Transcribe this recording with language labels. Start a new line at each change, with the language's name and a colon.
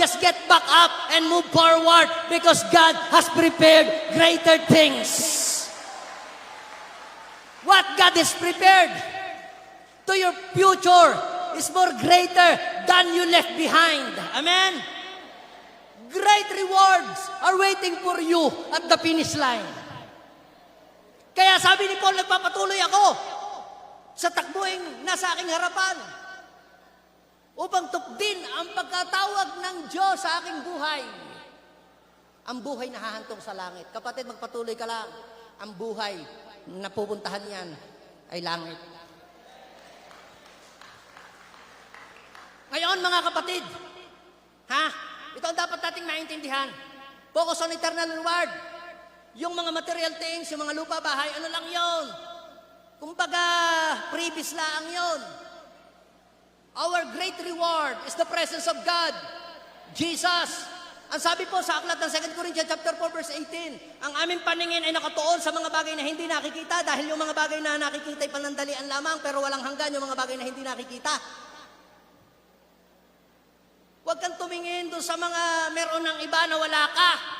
English: Just get back up and move forward because God has prepared greater things. What God has prepared to your future is more greater than you left behind. Amen? Great rewards are waiting for you at the finish line.
Filipino: Kaya sabi ni Paul, nagpapatuloy ako sa takbuing nasa aking harapan upang tukdin ang pagkatawag ng Diyos sa aking buhay. Ang buhay na hahantong sa langit. Kapatid, magpatuloy ka lang. Ang buhay na pupuntahan niyan ay langit. Ngayon, mga kapatid, ito ang dapat nating maintindihan.
English: Focus on eternal reward.
Filipino: Yung mga material things, yung mga lupa, bahay, ano lang yon? Kumbaga, previous lang yon.
English: Our great reward is the presence of God, Jesus.
Filipino: Ang sabi po sa aklat ng 2 Corinthians chapter 4 verse 18, ang aming paningin ay nakatuon sa mga bagay na hindi nakikita dahil yung mga bagay na nakikita ay panandalian lamang pero walang hanggan yung mga bagay na hindi nakikita. Huwag kang tumingin doon sa mga meron ng iba na wala ka.